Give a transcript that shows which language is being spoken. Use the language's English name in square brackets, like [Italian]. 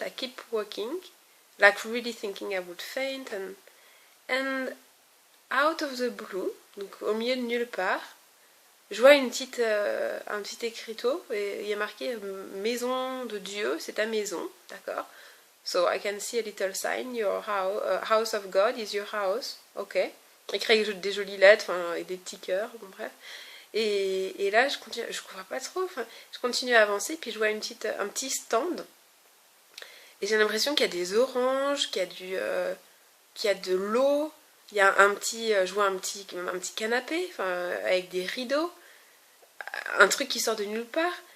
[English] I keep walking, like really thinking I would faint. And out of the blue, [French] donc au milieu de nulle part, je vois un petit écriteau. Et il y a marqué Maison de Dieu, c'est ta maison, d'accord? [English] So I can see a little sign, your house of God is your house. Ok. [French] Écrit avec des jolies lettres, et des petits cœurs, bon bref. Et là, je continue, je comprends pas trop, je continue à avancer, puis je vois un petit stand. Et j'ai l'impression qu'il y a des oranges, qu'il y a de l'eau, il y a je vois un petit canapé, avec des rideaux, un truc qui sort de nulle part.